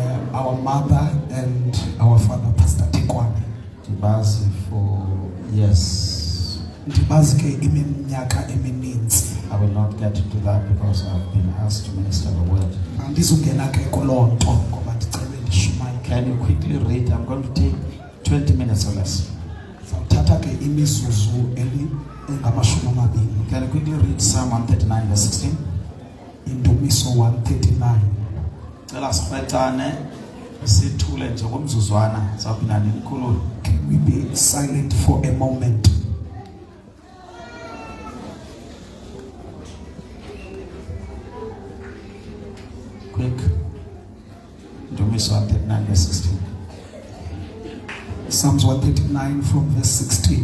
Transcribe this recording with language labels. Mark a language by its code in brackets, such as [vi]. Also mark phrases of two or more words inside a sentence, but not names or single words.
[en] our mother and our father, Pastor Tikwane. Ndibazi for years. [xh] Ndibazi ke iminyaka emininzi. [en] I will not get into that because I've been asked to minister the word. [xh] Andizungena ke kuloo nto ngoba ndicela ndishumayike. [en] Can you quickly read? I'm going to take 20 minutes or less. [xh] Zawuthatha ke imizuzu engamashumi amabini. [en] Can you quickly read Psalm 139 verse 16? [xh] Indumiso 139. Cela sibethane sithule nje komzuzwana sawuphinda nikhulule. [en] Can we be silent for a moment? Quick. [xh] Indumiso 139 verse 16. [en] Psalms 139 from verse 16.